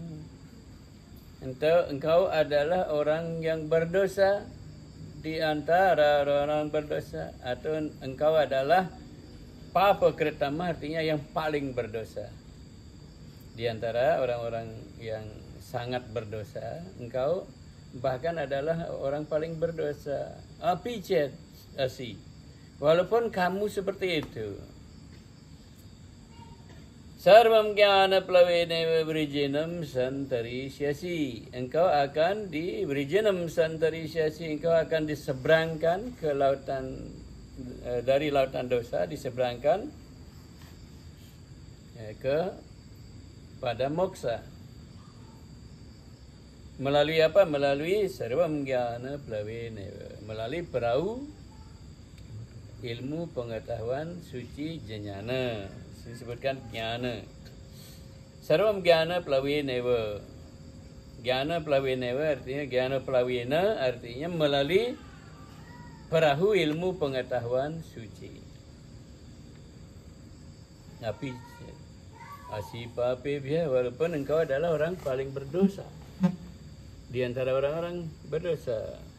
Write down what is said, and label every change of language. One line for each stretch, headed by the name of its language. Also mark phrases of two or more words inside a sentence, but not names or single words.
Indonesian: Engkau adalah orang yang berdosa di antara orang berdosa, atau engkau adalah papakritamah, artinya yang paling berdosa di antara orang-orang yang sangat berdosa. Engkau bahkan adalah orang paling berdosa.
Sanskrit: Api cedasi,
Indonesian: walaupun kamu seperti itu.
Sanskrit: Sarvam jnana plavenaiva vrijinam santarishyasi.
Indonesian: Engkau akan di
Sanskrit: vrijinam santarishyasi,
Indonesian: engkau akan diseberangkan ke lautan, dari lautan dosa, diseberangkan ke pada moksa. Melalui apa? Melalui
Sanskrit: sarvam jnana plavenaiva,
Indonesian: melalui perahu ilmu pengetahuan suci jnana. Disebutkan jnana.
Sanskrit: Sarvam jnana plavenaiva. Jnana plavenaiva
Indonesian: artinya
Sanskrit: jnana plavena
Indonesian: artinya melalui perahu ilmu pengetahuan suci.
Sanskrit: Tapi asi papebhyah,
Indonesian: walaupun engkau adalah orang paling berdosa di antara orang-orang berdosa.